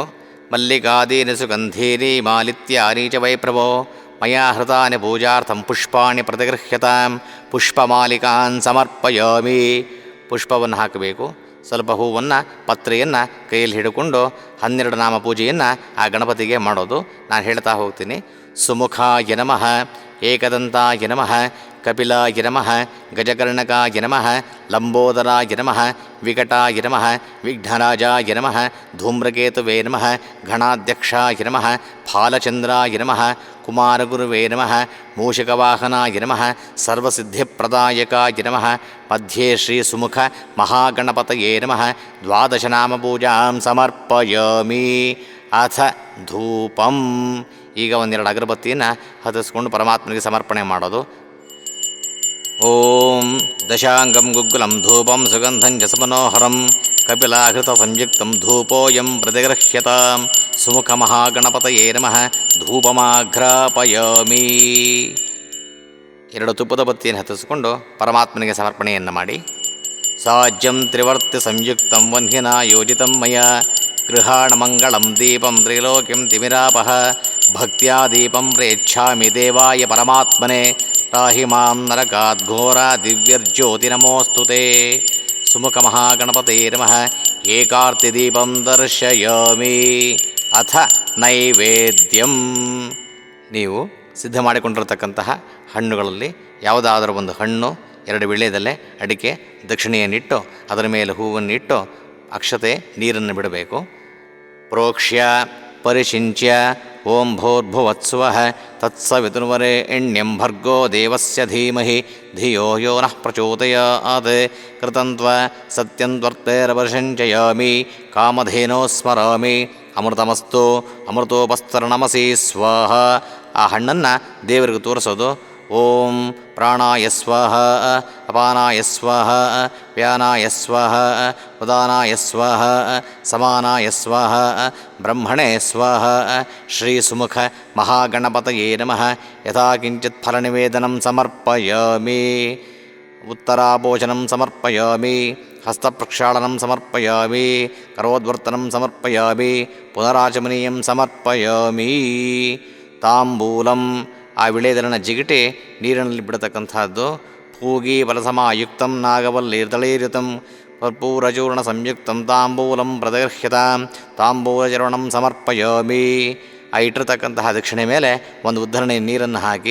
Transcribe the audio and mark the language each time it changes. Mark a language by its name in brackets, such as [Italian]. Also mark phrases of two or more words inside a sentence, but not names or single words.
[Sanskrit] ಮಲ್ಲಿಕಾದೀನಿ ಸುಗಂಧೀನಿ ಮಾಲಿತ್ಯಾನಿ ಚ ವೈಪ್ರಭೋ ಮಯಾ ಹೃತಾನಿ ಪೂಜಾರ್ಥಂ ಪುಷ್ಪಾಣಿ ಪ್ರತಿಗೃಹ್ಯತಾಂ. ಪುಷ್ಪಮಾಲಿಕಾನ್ ಸಮರ್ಪಯಾಮಿ. [Kannada] ಪುಷ್ಪವನ್ನು ಹಾಕಬೇಕು. ಸ್ವಲ್ಪ ಹೂವನ್ನು ಪತ್ರೆಯನ್ನು ಕೈಯಲ್ಲಿ ಹಿಡ್ಕೊಂಡು 12 ನಾಮ ಪೂಜೆಯನ್ನು ಆ ಗಣಪತಿಗೆ ಮಾಡೋದು. ನಾನು ಹೇಳ್ತಾ ಹೋಗ್ತೀನಿ. [Sanskrit] ಸುಮುಖಾಯ ನಮಃ. ಏಕದಂತಾಯ ನಮಃ. ಕಪಿಲಾಯ ನಮಃ. ಗಜಕರ್ಣಕಾಯ ನಮಃ. ಲಂಬೋದರಾಯ ನಮಃ. ವಿಕಟಾಯ ನಮಃ. ವಿಘ್ನರಾಜಾಯ ನಮಃ. ಧೂಮ್ರಕೇತುವೇ ನಮಃ. ಗಣಾಧ್ಯಕ್ಷಾಯ ನಮಃ. ಫಾಲಚಂದ್ರಾಯ ನಮಃ. ಕುಮಾರಗುರುವೇ ನಮಃ. ಮೂಷಿಕವಾಹನಾಯ ನಮಃ. ಸರ್ವಸಿದ್ಧಿಪ್ರದಾಯಕಾಯ ನಮಃ. ಮಧ್ಯೆ ಶ್ರೀ ಸುಮುಖ ಮಹಾಗಣಪತಯೇ ನಮಃ. 12 ನಾಮ ಪೂಜಾಂ ಸಮರ್ಪಯಾಮಿ. ಅಥ ಧೂಪಂ. [Kannada] ಈಗ 1-2 ಅಗರಬತ್ತಿಯನ್ನು ಹತ್ತಿಸ್ಕೊಂಡು ಪರಮಾತ್ಮನಿಗೆ ಸಮರ್ಪಣೆ ಮಾಡೋದು. [Sanskrit] ಓಂ ದಶಾಂಗಂ ಗುಗ್ಗುಲಂ ಧೂಪಂ ಸುಗಂಧಂ ಜಸಮನೋಹರಂ ಕಪಿಲಾಘೃತ ಸಂಯುಕ್ತಂ ಧೂಪೋಯಂ ಪ್ರತಿಗೃಹ್ಯತಾಂ. ಸುಮುಖ ಮಹಾಗಣಪತಯೇ ನಮಃ. ಧೂಪಮಾಘ್ರಾಪಯಾಮಿ. [Kannada] 2 ತುಪ್ಪದ ಬತ್ತಿಯನ್ನು ಹತ್ತಿಸ್ಕೊಂಡು ಪರಮಾತ್ಮನಿಗೆ ಸಮರ್ಪಣೆಯನ್ನು ಮಾಡಿ. [Sanskrit] ಸಾಜ್ಯಂ ತ್ರಿವರ್ತಿ ಸಂಯುಕ್ತಂ ವನ್ಹಿನಾ ಯೋಜಿತಂ ಮಯ ಗೃಹಾಣ ಮಂಗಳಂ ದೀಪಂ ತ್ರೈಲೋಕ್ಯಂ ತಿಮಿರಾಪಹ. ಭಕ್ತ್ಯಾ ದೀಪಂ ಪ್ರೇಚ್ಛಾಮಿ ದೇವಾಯ ಪರಮಾತ್ಮನೆ. ರಾಹಿ ಮಾಂ ನರಕಾದ್ ಘೋರ ದಿವ್ಯರ್ಜ್ಯೋತಿ ನಮೋಸ್ತುತೆ. ಸುಮುಖ ಮಹಾಗಣಪತಯೇ ನಮಃ. ಏಕಾರ್ತಿ ದೀಪಂ ದರ್ಶಯಾಮಿ. ಅಥ ನೈವೇದ್ಯಂ. [Kannada] ನೀವು ಸಿದ್ಧ ಮಾಡಿಕೊಂಡಿರತಕ್ಕಂತಹ ಹಣ್ಣುಗಳಲ್ಲಿ ಯಾವುದಾದರೂ ಒಂದು ಹಣ್ಣು, 2 ವೀಳ್ಯದೆಲೆ, ಅಡಿಕೆ, ದಕ್ಷಿಣೆಯನ್ನಿಟ್ಟು ಅದರ ಮೇಲೆ ಹೂವನ್ನಿಟ್ಟು ಅಕ್ಷತೆ ನೀರನ್ನು ಬಿಡಬೇಕು. [Sanskrit] ಪ್ರೋಕ್ಷ್ಯ ಪರಿಶಿಂಚ್ಯ ಓಂ ಭೂರ್ಭುವತ್ಸುವಃ ತತ್ಸವಿತುರ್ವರೆಣ್ಯಂ ಭರ್ಗೋ ದೇವಸ್ಯ ಧೀಮಹಿ ಧಿಯೋ ಯೋ ನಃ ಪ್ರಚೋದಯಾತ್. ಕೃತಂತ್ವ ಸತ್ಯಂತ್ವರ್ತೇರವರ್ಷಂಚಯಾಮಿ. ಕಾಮಧೇನೋ ಸ್ಮರಾಮಿ. ಅಮೃತಮಸ್ತು ಅಮೃತೋಪಸ್ತರಣಮಸಿ ಸ್ವಾಹ. [Kannada] ಆ ಹಣ್ಣನ್ನು ದೇವರಿಗೆ ತೋರಿಸೋದು. [Sanskrit] ಓಂ ಪ್ರಾಣಾಯ ಸ್ವಾಹ. ಅಪಾನಾಯ ಸ್ವಾಹ. ವ್ಯಾನಾಯ ಸ್ವಾಹ. ಉದಾನಾಯ ಸ್ವಾಹ. ಸಮಾನಾಯ ಸ್ವಾಹ. ಬ್ರಹ್ಮಣೇ ಸ್ವಾಹ. ಶ್ರೀ ಸುಮುಖ ಮಹಾಗಣಪತಯೇ ನಮಃ. ಯಥಾ ಕಿಂಚಿತ್ ಫಲನಿವೇದನಂ ಸಮರ್ಪಯಾಮಿ. ಉತ್ತರಾಭೋಜನಂ ಸಮರ್ಪಯಾಮಿ. ಹಸ್ತಪ್ರಕ್ಷಾಳನಂ ಸಮರ್ಪಯಾಮಿ. ಕರೋದ್ವರ್ತನಂ ಸಮರ್ಪಯಾಮಿ. ಪುನರಾಚಮನೀಯಂ ಸಮರ್ಪಯಾಮಿ. ತಾಂಬೂಲಂ. [Kannada] ಆ ವಿಳೆದೆಲೆನ ಜಿಗಿಟಿ ನೀರಿನಲ್ಲಿ ಬಿಡತಕ್ಕಂಥದ್ದು. [Sanskrit] ಪೂಗಿ ಫಲಸಮಾಯುಕ್ತಂ ನಾಗವಲ್ಲೀರ್ದಳೀರಿತಂ ಕರ್ಪೂರಚೂರ್ಣ ಸಂಯುಕ್ತಂ ತಾಂಬೂಲಂ ಪ್ರದಗರ್ಹ್ಯತಾಂ. ತಾಂಬೂಲಚರಣಂ ಸಮರ್ಪಯಾಮಿ. [Kannada] ಆ ಇಟ್ಟಿರ್ತಕ್ಕಂತಹ ದಕ್ಷಿಣೆ ಮೇಲೆ ಒಂದು ಉದ್ಧರಣೆ ನೀರನ್ನು ಹಾಕಿ.